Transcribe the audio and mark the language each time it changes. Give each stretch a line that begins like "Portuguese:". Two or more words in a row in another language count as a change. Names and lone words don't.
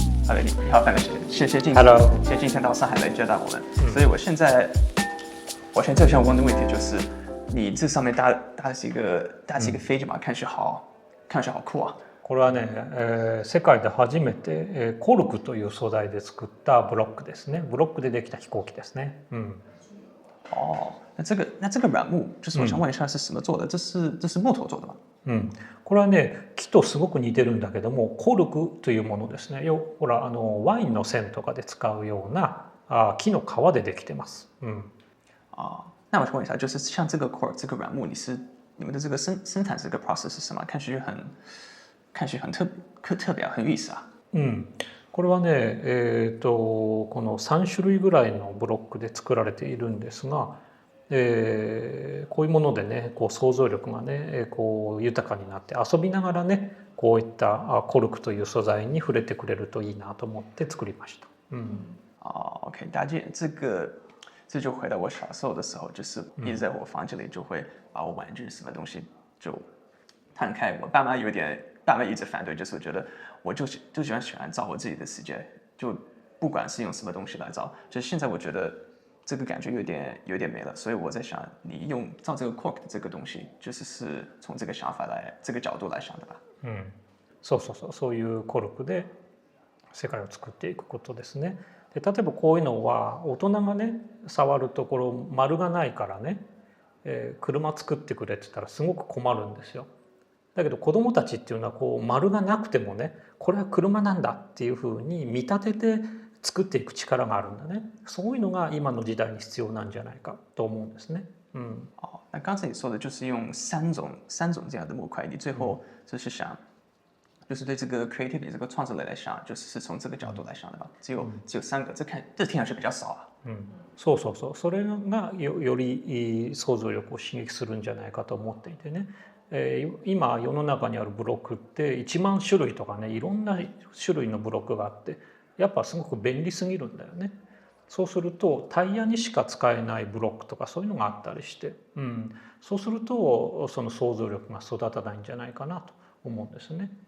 Chinese: Hello，你好，范律师，谢谢今天 Hello 谢谢今天到上海来接待我们。所以我现在最想问的问题就是，你这上面搭是一个飞机嘛，看上去好酷啊。
Japanese: これはね、世界で初めて、コルクという素材で作ったブロックですね。ブロックでできた飛行機ですね。
Chinese: 哦，那这个软木，就是我想问一下是什么做的？这是木头做的吗？
Japanese: これはね、木とすごく似てるんだけども、コルクというものですね。ほらワインの栓とかで使うような木の皮でできてます。
Chinese: 那我想问一下，就是像这个 core 这个软木，你们的这个生产这个 process 是什么？看上去很特別很有意思啊。
Japanese: これはね、この3種類ぐらいのブロックで作られているんですが、こういうものでね、こう想像力がね、こう豊かになって遊びながらね、こういったコルクという素材に触れてくれるといいなと思って作りました。
Chinese: OK，大家这就回到我小时候的时候，就是一直在我房间里就会把我玩具什么东西就摊开。我爸妈一直反对，就是我觉得我就喜欢造我自己的世界，就不管是用什么东西来造。就是现在我觉得这个感觉有点没了，所以我在想，你造这个 cork 的这个东西，是从这个想法这个角度来想的吧？
Japanese: そういうコルクで世界を作っていくことですね。で例えばこういうのは大人がね触るところ丸がないからね、車作ってくれって言ったらすごく困るんですよ。だけど子どもたちっていうのはこう丸がなくてもね、これは車なんだっていうふうに見立てて作っていく力があるんだね。そういうのが今の時代に必要なんじゃないかと思うんですね。
Chinese: 那刚才你说的就是用三种这样的木块，你最后就是想。就是对这个 creativity 这个创造力来想，是从这个角度来想的吧？只有3个，这听上去比较少啊。
Japanese: そうそれがより想像力を刺激するんじゃないかと思っていてね、今世の中にあるブロックって1万種類とかね、いろんな種類のブロックがあって、やっぱすごく便利すぎるんだよね。そうするとタイヤにしか使えないブロックとかそういうのがあったりして、そうするとその想像力が育たないんじゃないかなと思うんですね。